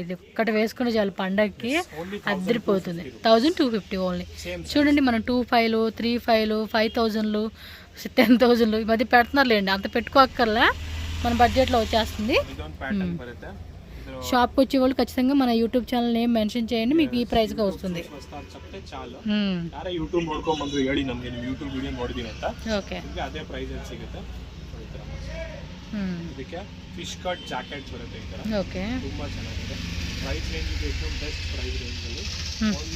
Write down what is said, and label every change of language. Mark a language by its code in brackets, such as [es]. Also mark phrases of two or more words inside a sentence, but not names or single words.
[te] ఇది ఒక్కటి వేసుకుని చాలు పండగకి అదిరిపోతుంది. 1,250 ఓన్లీ. చూడండి, మనం 2,500, 3,500, 5,000, 10,000 ఈ మధ్య పెడుతున్నారులేండి. అంత పెట్టుకోక్కర్లా, మన బడ్జెట్లో వచ్చేస్తుంది. షాప్కి వచ్చే వాళ్ళు ఖచ్చితంగా మన [en] YouTube channel name [te] ಮೆನ್ಷನ್ చేయండి, మీకు ಈ ಪ್ರೈಸ್ಗೆ ವస్తుంది. [kn] ಯೂಟ್ಯೂಬ್ ನೋಡ್ಕೊಂಡ್ಬಂದು ಹೇಳಿ ನಮಗೆ ನೀವು ಯೂಟ್ಯೂಬ್ ವಿಡಿಯೋ ನೋಡಿದೀನಿ ಅಂತ. ಓಕೆ, ಅದೇ ಪ್ರೈಸ್ ಅಲ್ಲಿ ಸಿಗುತ್ತೆ. ಇದಕ್ಕೆ [en] fish cut jacket [kn] ಬರುತ್ತೆ ಈ ತರ. ಓಕೆ, ತುಂಬಾ ಚೆನ್ನಾಗಿದೆ. [en] price range [kn] ಇದೆ एकदम [en] best price range [kn] ಅಲ್ಲಿ. ಓನ್ಲಿ